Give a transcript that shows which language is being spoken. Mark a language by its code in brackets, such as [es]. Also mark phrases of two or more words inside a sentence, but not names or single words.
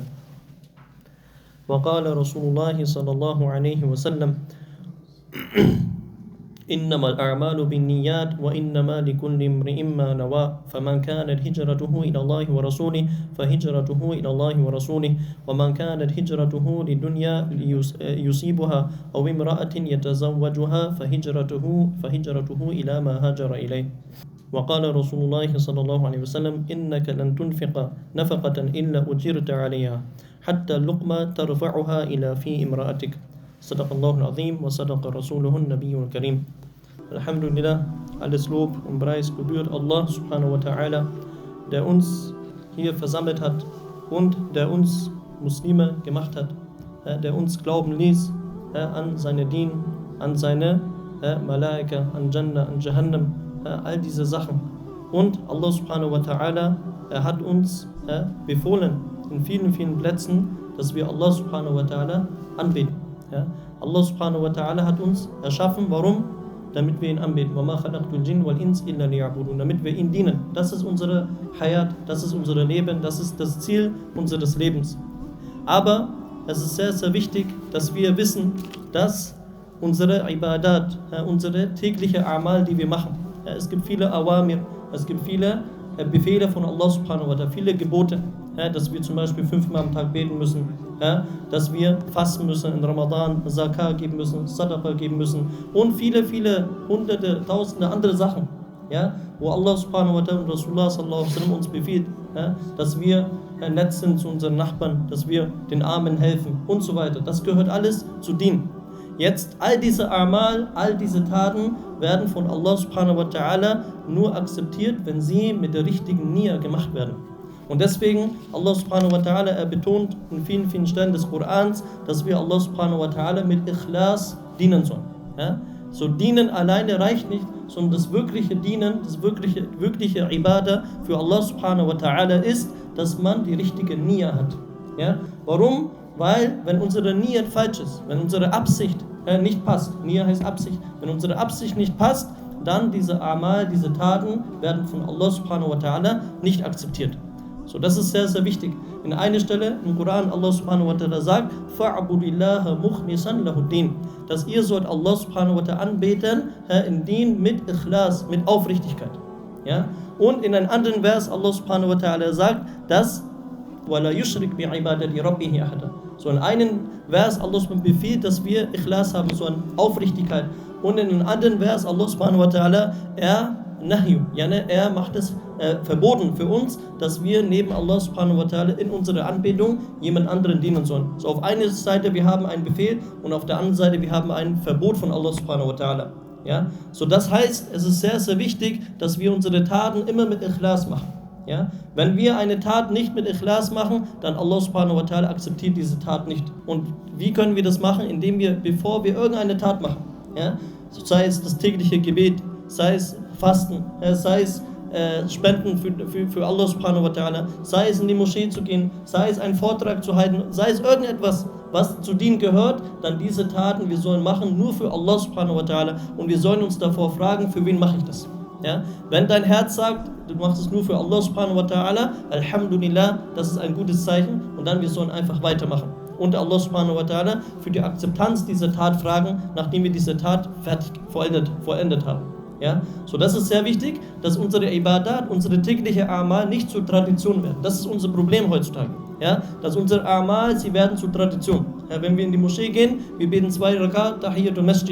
[ar] وقال رسول الله صلى الله عليه وسلم إنما الأعمال بالنيات وإنما لكل امرئ ما نوى فمن كانت هجرته إلى الله ورسوله فهجرته إلى الله ورسوله ومن كانت هجرته لدنيا يصيبها أو امرأة يتزوجها فهجرته إلى ما هاجر إليه. وقال رسول الله صلى الله عليه وسلم إنك لن تنفق نفقة إلا أجرت عليها حتى اللقمة ترفعها إلى في امرأتك. صدق الله العظيم وصدق رسوله النبي الكريم. [de] Alhamdulillah, alles Lob und Preis gebührt [ar] الله سبحانه وتعالى, [de] der uns hier versammelt hat und der uns Muslime gemacht hat, der uns glauben ließ an seine Dien, an seine Malaika, an Jannah, an Jahannam, all diese Sachen. [ar] Und الله سبحانه وتعالى, [de] hat uns befohlen in vielen, vielen Plätzen, dass wir [ar] الله سبحانه وتعالى [de] anbeten. Ja? [ar] الله سبحانه وتعالى [de] hat uns erschaffen, warum? Damit wir ihn anbeten. [ar] وَمَا خَلَقْتُ الْجِنَّ وَالْإِنسَ إِلَّا لِيَعْبُدُونَ. [de] Damit wir ihn dienen. Das ist unsere Hayat, das ist unser Leben, das ist das Ziel unseres Lebens. Aber es ist sehr, sehr wichtig, dass wir wissen, dass unsere Ibadat, unsere tägliche Amal, die wir machen, es gibt viele Awamir, es gibt viele Befehle von [ar] الله سبحانه وتعالى, [de] viele Gebote, dass wir zum Beispiel 5-mal am Tag beten müssen, dass wir fasten müssen in Ramadan, Zakah geben müssen, Sadaqa geben müssen und viele, viele hunderte, tausende andere Sachen, wo [ar] الله سبحانه وتعالى [de] und [ar] رسول الله صلى الله عليه وسلم [de] uns befiehlt, dass wir nett sind zu unseren Nachbarn, dass wir den Armen helfen und so weiter. Das gehört alles zu Dien. Jetzt, all diese Amal, all diese Taten werden von [ar] الله سبحانه وتعالى [de] nur akzeptiert, wenn sie mit der richtigen Nia gemacht werden. Und deswegen, [ar] الله سبحانه وتعالى, [de] er betont in vielen, vielen Stellen des Korans, dass wir [ar] الله سبحانه وتعالى [de] mit Ikhlas dienen sollen. So dienen alleine reicht nicht, sondern das wirkliche Dienen, das wirkliche Ibadah für [ar] الله سبحانه وتعالى [de] ist, dass man die richtige Nia hat. Warum? Weil, wenn unsere Niyat falsch ist, wenn unsere Absicht nicht passt, Niyat heißt Absicht, wenn unsere Absicht nicht passt, dann diese Amal, diese Taten werden von [ar] الله سبحانه وتعالى [de] nicht akzeptiert. So, das ist sehr, sehr wichtig. In einer Stelle im Koran, [ar] الله سبحانه وتعالى sagt, فاعبد الله مخلصا له الدين, [de] dass ihr sollt [ar] الله سبحانه وتعالى [de] anbeten, in Dien mit Ikhlas, mit Aufrichtigkeit. Und in einem anderen Vers, [ar] الله سبحانه وتعالى [de] sagt, dass [ar] وَلَا يُشْرِكْ بِعِبَادَةِ رَبِّهِ أَحَدًا. [de] So in einem Vers, Allah befiehlt, dass wir Ikhlas haben, so eine Aufrichtigkeit. Und in einem anderen Vers, [ar] الله سبحانه وتعالى, [de] er macht es verboten für uns, dass wir neben [ar] الله سبحانه وتعالى [de] in unserer Anbetung jemand anderen dienen sollen. So auf einer Seite, wir haben einen Befehl und auf der anderen Seite, wir haben ein Verbot von [ar] الله سبحانه وتعالى. [de] So das heißt, es ist sehr, sehr wichtig, dass wir unsere Taten immer mit Ikhlas machen. Wenn wir eine Tat nicht mit Ikhlas machen, dann [ar] الله سبحانه وتعالى [de] akzeptiert diese Tat nicht. Und wie können wir das machen? Indem wir, bevor wir irgendeine Tat machen, sei es das tägliche Gebet, sei es Fasten, sei es Spenden für [ar] الله سبحانه وتعالى, [de] sei es in die Moschee zu gehen, sei es einen Vortrag zu halten, sei es irgendetwas, was zu Dien gehört, dann diese Taten, wir sollen machen nur für [ar] الله سبحانه وتعالى [de] und wir sollen uns davor fragen, für wen mache ich das? Wenn dein Herz sagt, du machst es nur für [ar] الله سبحانه وتعالى, [de] Alhamdulillah, das ist ein gutes Zeichen und dann wir sollen einfach weitermachen. Und [ar] الله سبحانه وتعالى [de] für die Akzeptanz dieser Tat fragen, nachdem wir diese Tat vollendet haben. So das ist sehr wichtig, dass unsere Ibadat, unsere tägliche Amal nicht zur Tradition werden. Das ist unser Problem heutzutage. Dass unsere Amal, sie werden zur Tradition. Wenn wir in die Moschee gehen, wir beten 2 Rakat, [ar] تحية المسجد.